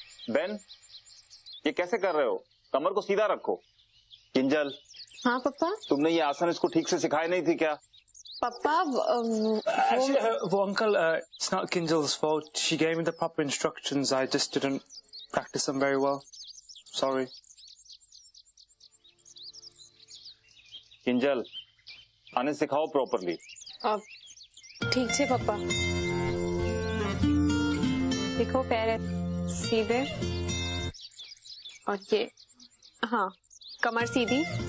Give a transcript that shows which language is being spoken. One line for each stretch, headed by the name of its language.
Hindi: Ben, ये कैसे कर रहे हो? कमर को सीधा रखो। किंजल। हाँ पापा। तुमने ये आसन इसको ठीक से सिखाए नहीं थी क्या? पापा
English: Well, Uncle, it's not Kinjal's fault. She gave me the proper instructions. I just didn't practice them very well. Sorry.
Hindi: Kinjal, आने सिखाओ प्रॉपरली। ठीक है पापा। देखो पैर सीधे और ये, हाँ कमर सीधी।